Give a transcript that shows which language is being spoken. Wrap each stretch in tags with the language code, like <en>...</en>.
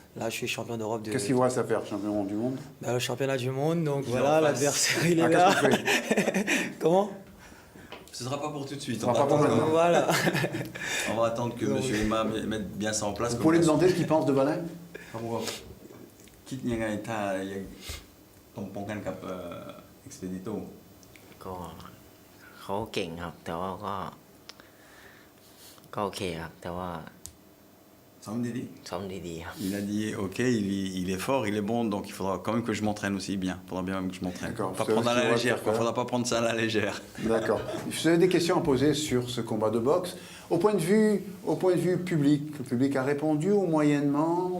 <fr>Là, je suis champion d'Europe. Qu'est-ce qu'il vous reste à faire, champion du monde? Le championnat du monde, donc voilà, l'adversaire, il est là. Comment? Ce ne sera pas pour tout de suite. Ce sera pas pour maintenant. Voilà. On va attendre que M. Lema mette bien ça en place. Vous pouvez lui demander ce qu'il pense de Valin?</fr> <th>คิดยังไงถ้ายังต้องป้องกันกับExpedito ก็เขาเก่งครับแต่ว่าก็โอเคครับแต่ว่า</th> <fr>Il a dit ok, il est fort, il est bon, donc il faudra quand même que je m'entraîne aussi bien. Il faudra bien même que je m'entraîne. Pas prendre à la légère, il ne faudra pas prendre ça à la légère. D'accord. Vous avez des questions à poser sur ce combat de boxe. Au point de vue public, le public a répondu ou moyennement?</fr>